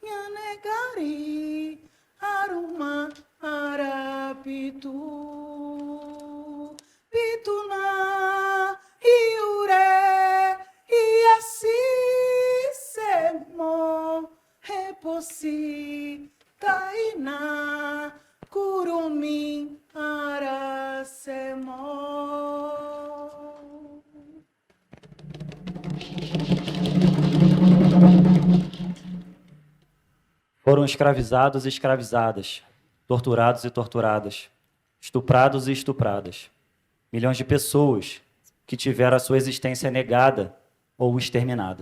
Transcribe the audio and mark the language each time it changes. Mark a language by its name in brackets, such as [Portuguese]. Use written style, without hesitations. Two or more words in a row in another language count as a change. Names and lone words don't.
[Portuguese] aruma, arapitu, pituna, iure, iaci, semo, repossi, tainá, curumim, aracemó. Foram escravizados e escravizadas, torturados e torturadas, estuprados e estupradas. Milhões de pessoas que tiveram a sua existência negada ou exterminada.